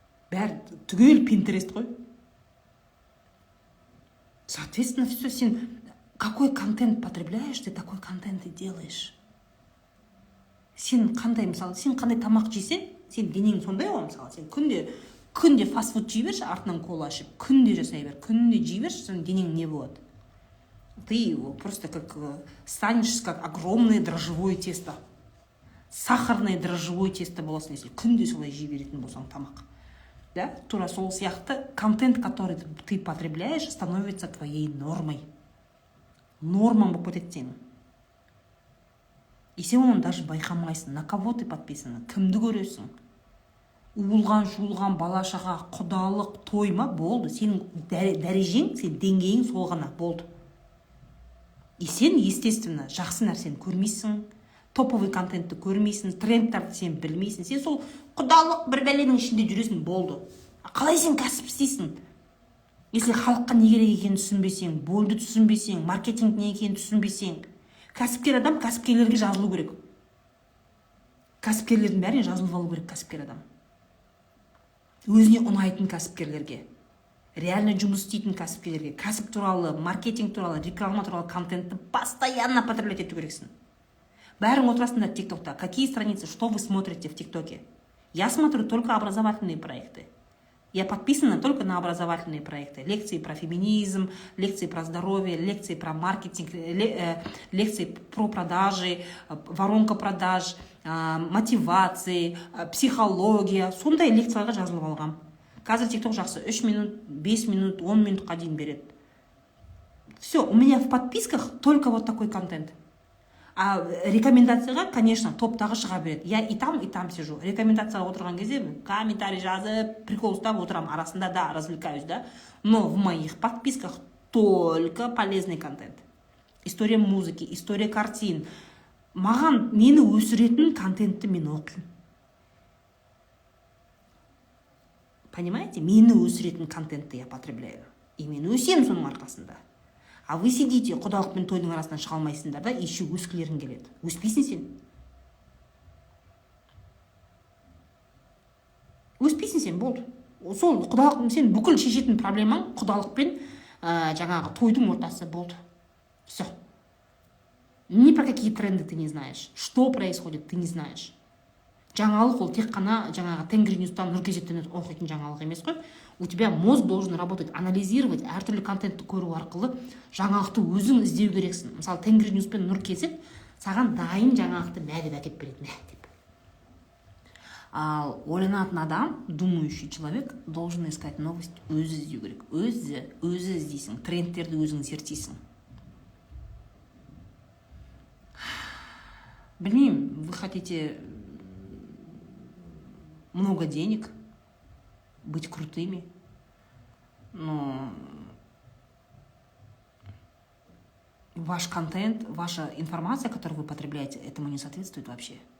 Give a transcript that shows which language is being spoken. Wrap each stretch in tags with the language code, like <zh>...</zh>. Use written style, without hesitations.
<kk>Бәрі түгел Pinterest қой.</kk> <ru>Соответственно, все,</ru> <kk>сен</kk> <ru>какой контент потребляешь, ты такой контент и делаешь.</ru> <kk>Сен қандай, мысалы, сен қандай тамақ жесең, сен денең сондай ғой, мысалы, сен күнде фастфуд жей берші, артынан кола ішіп, күнде жасай бер, күнде жей берші, сен денең не болады?</kk> <ru>Ты просто станешь как огромное дрожжевое тесто. Сахарное дрожжевое тесто</ru> <kk>боласың,</kk> <ru>если</ru> <kk>күнде солай жей беретін болсаң тамақ.</kk> <ru>Да?</ru> <kk>Тура сол сияқты</kk> <ru>контент, который ты потребляешь, становится твоей нормой.</ru> <kk>Нормам болып кетеді сенің. И сен оны даже байқамайсың.</kk> <ru>На кого ты подписана?</ru> <kk>Кімді көресің? Уылған, жуылған, бала-шаға, құдалық, тойма болды. Сенің дәрежең, сен деңгейің сол ғана болды. И сен,</kk> <ru>естественно,</ru> <kk>жақсы нәрсені көрмейсің,</kk> <ru>топовый</ru> <kk>контентті көрмейсің, трендтарды сен білмейсің. Сен сол құдалық бір бәленің ішінде жүресің, болды. Қалай сен кәсіп істейсің?</kk> <ru>Если</ru> <kk>халыққа не керек екенін түсінбесең, болды түсінбесең, маркетинг не екенін түсінбесең, кәсіпкер адам кәсіпкерлерге жазылу керек. Кәсіпкерлердің бәріне жазылып алу керек кәсіпкер адам. Өзіне ұнайтын кәсіпкерлерге, реально жұмыс істейтін кәсіпкерлерге, кәсіп туралы, маркетинг туралы, реклама туралы контентті</kk> <ru>постоянно потреблять</ru> <kk>ету керексің. Бәрің отырасыңдар ТикТокта.</kk> <ru>Какие страницы, что вы смотрите в ТикТоке? Я смотрю только образовательные проекты. Я подписана только на образовательные проекты. Лекции про феминизм, лекции про здоровье, лекции про маркетинг, лекции про продажи, воронка продаж, мотивации, психология.</ru> <kk>Сондай лекцияларға жазылып алғам. Қазір TikTok жақсы 3 минут, 5 минут, 10 минутқа дейін береді.</kk> <ru>Все, у меня в подписках только вот такой контент.</ru> <kk>А рекомендацияға, конечно, топтағы шыға береді.</kk> <ru>Я и там сижу.</ru> <kk>Рекомендацияға отырған кезде комментарий жазып, прикол ұстап отырам, арасында да</kk> <ru>развлекаюсь, да. Но в моих подписках только полезный контент. История музыки, история картин.</ru> <kk>Маған мені өсіретін контентті мен оқимын.</kk> <ru>Понимаете?</ru> <kk>Мені өсіретін контентті</kk> <ru>я потребляю.</ru> <kk>И мен өсем соның арқасында.</kk> <ru>А вы сидите,</ru> <kk>құдалық пен тойдың арасынан шыға алмайсыңдар да,</kk> <ru>еще</ru> <kk>өскілерің келеді. Өспейсің сен. Өспейсің сен, болды. Сол құдалық, сен бүкіл шешетін проблемаң құдалық пен жаңағы тойдың ортасы болды.</kk> <ru>Все. Ни про какие тренды ты не знаешь. Что происходит, ты не знаешь.</ru> <kk>Жаңалық ол тек қана жаңағы Тенгринюстан, Нұркезеттен оқитын жаңалық емес қой.</kk> <ru>У тебя мозг должен работать, анализировать,</ru> <kk>әртүрлі контентті көру арқылы жаңалықты өзің іздеу керексің. Мысалы, Тенгринюс пен Нұркезет саған дайын жаңалықты мәдеп әкеп береді. Ал ойланатын адам,</kk> <ru>думающий человек, должен искать новость,</ru> <kk>өзі іздеу керек. Өзі іздейсің, трендтерді өзің зерттейсің.</kk> <ru>Блин, вы хотите много денег, быть крутыми, но ваш контент, ваша информация, которую вы потребляете, этому не соответствует вообще.</ru>